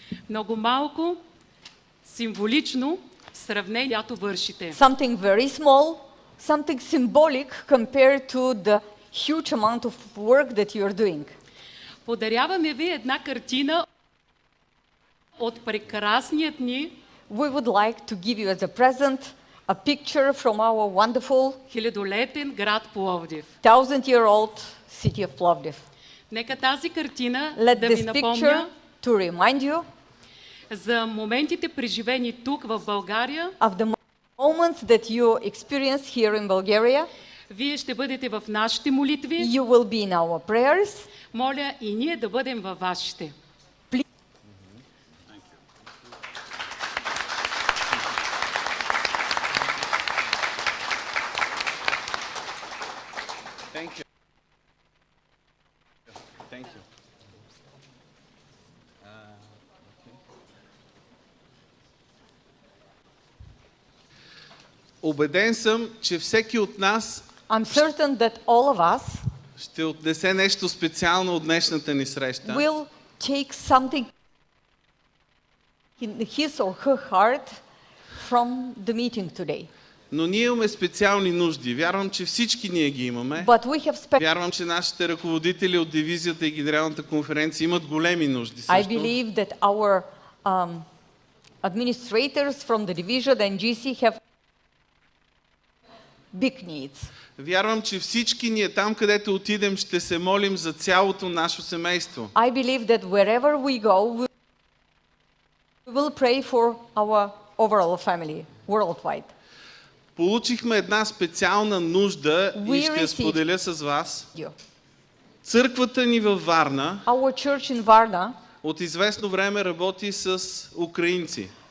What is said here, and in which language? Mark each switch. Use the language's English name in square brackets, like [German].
[Bulgarian] Много малко, символично сравнение, която вършите. [English] Something very small, something symbolic compared to the huge amount of work that you are doing. [Bulgarian] Подаряваме ви една картина от прекрасният ни [English] We would like to give you as a present a picture from our wonderful [Bulgarian] хилядолетен град Пловдив. [English] 1000-year-old city of Plovdiv. [Bulgarian] Нека тази картина [English] Let [Bulgarian] да ви [English] this picture [Bulgarian] напомня [English] to remind you [Bulgarian] за моментите преживени тук в България. [English] of the moments that you experienced here in Bulgaria. [Bulgarian] Вие ще бъдете в нашите молитви. [English] You will be in our prayers. [Bulgarian] Моля и ние да бъдем във вашите. [English] Thank you. Thank you. [Bulgarian] Убеден съм, че всеки от нас [English] I'm certain that all of us [Bulgarian] ще отнесе нещо специално от днешната ни среща. [English] will take something in his or her heart from the meeting today. [Bulgarian] Но ние имаме специални нужди. Вярвам, че всички ние ги имаме. [English] But we have [Bulgarian] Вярвам, че нашите ръководители от дивизията и генералната конференция имат големи нужди също. [English] I believe that our administrators from the division and GC have big needs. [Bulgarian] Вярвам, че всички ние там, където отидем, ще се молим за цялото наше семейство. [English] I believe that wherever we go, we will pray for our overall family, worldwide. [Bulgarian] Получихме една специална нужда и ще я споделя с вас. Църквата ни във Варна [English] Our church in Varna [Bulgarian] от известно време работи с украинци.